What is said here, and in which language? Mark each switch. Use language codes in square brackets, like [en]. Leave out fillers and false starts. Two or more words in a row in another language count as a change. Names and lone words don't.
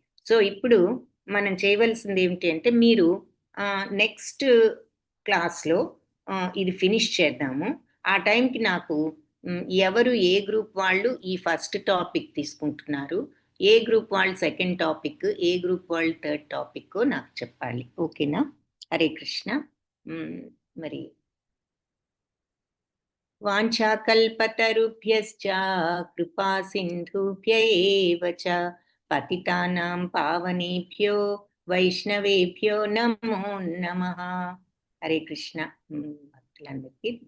[te] సో ఇప్పుడు మనం చేయవలసింది ఏమిటి అంటే, మీరు [en] next class [te] ఇది ఫినిష్ చేద్దాము. ఆ టైంకి నాకు ఎవరు, ఏ గ్రూప్ వాళ్ళు ఈ [en] first topic [te] తీసుకుంటున్నారు, ఏ గ్రూప్ వాళ్ళు [en] second topic, [te] ఏ గ్రూప్ వాళ్ళు [en] third topic [te] నాకు చెప్పాలి. ఓకేనా? హరే కృష్ణ. [sa] మరి వాంఛాకల్పతరుభ్యశ్చ కృపా సింధుభ్య ఏవ చ పతితానాం పావనేభ్యో వైష్ణవేభ్యో నమో నమః. [te] హరే కృష్ణ. భక్తులందరికీ